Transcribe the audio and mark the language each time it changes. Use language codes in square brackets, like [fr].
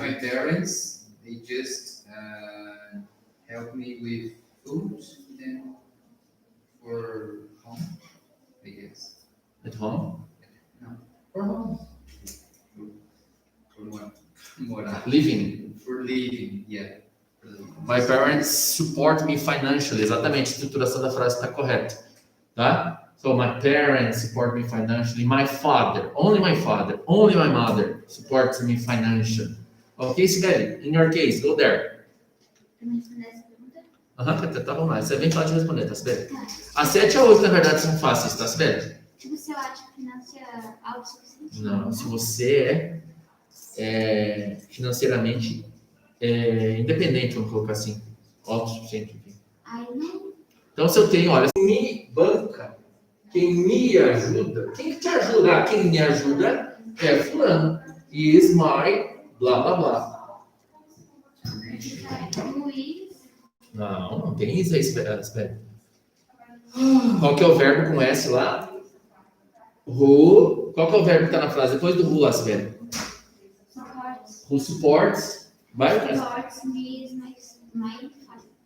[en] my parents, they just help me with food and for home, I guess. At home? For home. For what? Morar. Living. For living, yeah. For living. My parents support me financially. [pt] Exatamente, a estruturação da frase está correta. Tá? [en] So, my parents support me financially. My father, only my mother supports me financially. Ok, Sibeli? In your case, go there. [pt] Pra me responder essa pergunta? Aham, tá, vamos lá. Isso é bem fácil de responder, tá, Sibeli? A 7 e a 8, na verdade, são fáceis, tá, Sibeli? Tipo, se eu acho que finança é autossuficiente. Não, se você é financeiramente independente, vamos colocar assim, autossuficiente, enfim. Aí não. Então, se eu tenho, olha, quem me banca, quem me ajuda, quem te ajuda? Quem me ajuda é fulano. [en] Is my blá blá blá. [pt] Luiz. Não tem isso aí, espera. Qual que é o verbo com S lá? Who. Qual que é o verbo que está na frase depois do who lá, espera? [en] Supports. Who supports? [pt] Vai, vai. [en] Supports me is my father.